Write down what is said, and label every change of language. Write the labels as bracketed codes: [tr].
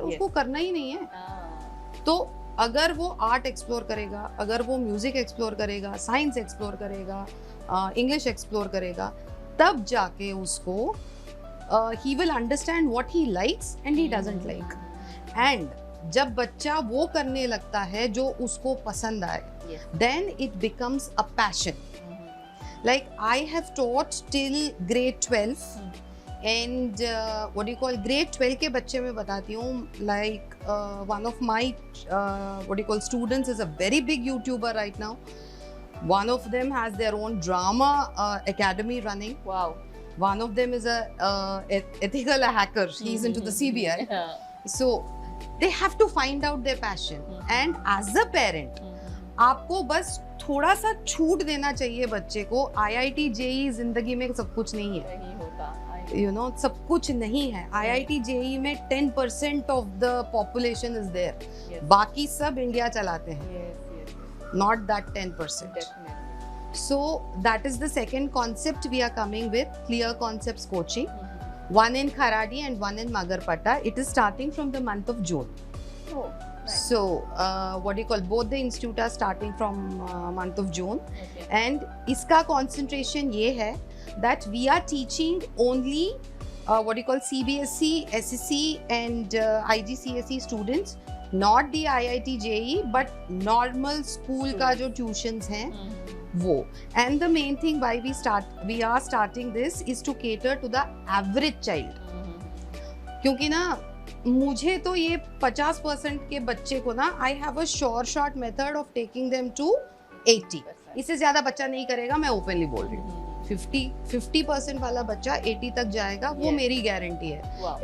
[hi] उसको करना ही नहीं है. तो अगर वो आर्ट एक्सप्लोर करेगा, अगर वो म्यूजिक एक्सप्लोर करेगा, साइंस एक्सप्लोर करेगा, इंग्लिश एक्सप्लोर करेगा, तब जाके उसको [en] ही will understand what he likes and he doesn't like. [hi] And जब बच्चा वो करने लगता है जो उसको पसंद आए, [en] Then it becomes a passion. Like I have taught till grade 12 and what do you call, grade 12 [hi] के बच्चे मैं बताती हूँ, [en] like one of my what do you call students is a very big YouTuber right now. One of them has their own drama academy running. Wow. One of them is a ethical hacker. He's into the CBI. So they have to find out their passion. And as a parent, [hi] आपको बस थोड़ा सा छूट देना चाहिए बच्चे को. IIT JEE जिंदगी में सब कुछ नहीं है, नहीं होता, यू नो, सब कुछ नहीं है. [en] IIT JEE में 10% of the population is there, [hi] बाकी सब इंडिया चलाते हैं, [en] Not that 10%. So that is the second concept we are coming with, Clear Concepts Coaching. One in Kharadi and one in Magarpatta. It is starting from the month of June. Oh. So what do you call, both the institute are starting from month of June. Okay. And [hi] iska concentration ye hai [en] that we are teaching only what do you call, CBSE, SSC and IGCSE students, not the IIT JEE but normal school [hi] ka jo tuitions hain wo. [en] And the main thing why we are starting this is to cater to the average child. [hi] क्योंकि ना मुझे तो ये 50% के बच्चे को ना, [en] I have a sure shot method of taking them to 80. [hi] इससे ज्यादा बच्चा नहीं करेगा, मैं ओपनली बोल रही हूँ. 50% वाला बच्चा 80 तक जाएगा, वो मेरी गारंटी है.